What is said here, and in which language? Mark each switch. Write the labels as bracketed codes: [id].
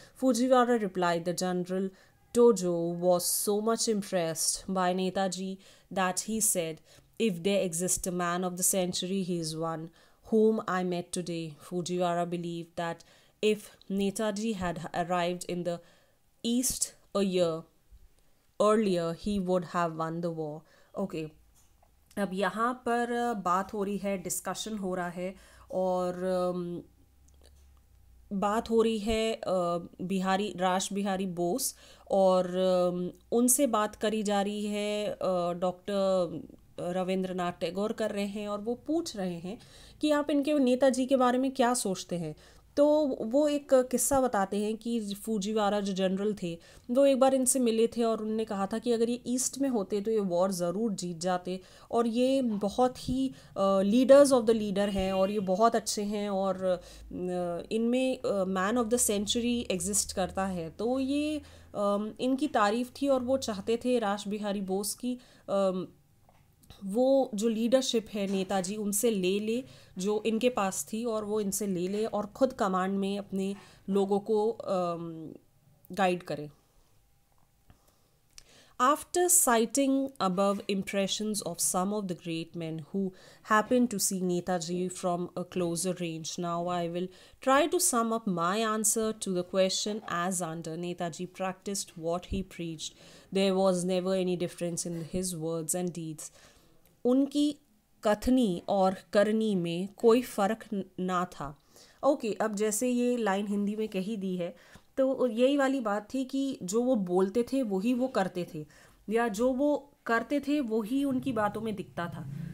[en] Fujiwara replied that General Tojo was so much impressed by Netaji that he said, if there exists a man of the century, he is one whom I met today. Fujiwara believed that if Netaji had arrived in the East a year earlier, he would have won the war. Okay. [hi] अब यहाँ पर बात हो रही है, discussion हो रहा है और बात हो रही है रास बिहारी बोस और उनसे बात करी जा रही है, डॉक्टर रविंद्रनाथ टैगोर कर रहे हैं और वो पूछ रहे हैं कि आप इनके नेताजी के बारे में क्या सोचते हैं। तो वो एक किस्सा बताते हैं कि फूजीवारा जो जनरल थे वो एक बार इनसे मिले थे और उनने कहा था कि अगर ये ईस्ट में होते तो ये वॉर ज़रूर जीत जाते और ये बहुत ही [en] leaders of the leader [hi] हैं और ये बहुत अच्छे हैं और इनमें [en] man of the century [hi] exist करता है। तो ये इनकी तारीफ़ थी और वो चाहते थे रास बिहारी बोस की वो जो लीडरशिप है नेताजी उनसे ले जो इनके पास थी और वो इनसे ले और ख़ुद कमांड में अपने लोगों को गाइड करे। [en] After citing above impressions of some of the great men who happened to see Netaji from a closer range, now I will try to sum up my answer to the question as under. Netaji practiced what he preached. There was never any difference in his words and deeds. [hi] उनकी कथनी और करनी में कोई फ़र्क ना था। Okay, अब जैसे ये लाइन हिंदी में कही दी है तो यही वाली बात थी कि जो वो बोलते थे वही वो करते थे या जो वो करते थे वही उनकी बातों में दिखता था।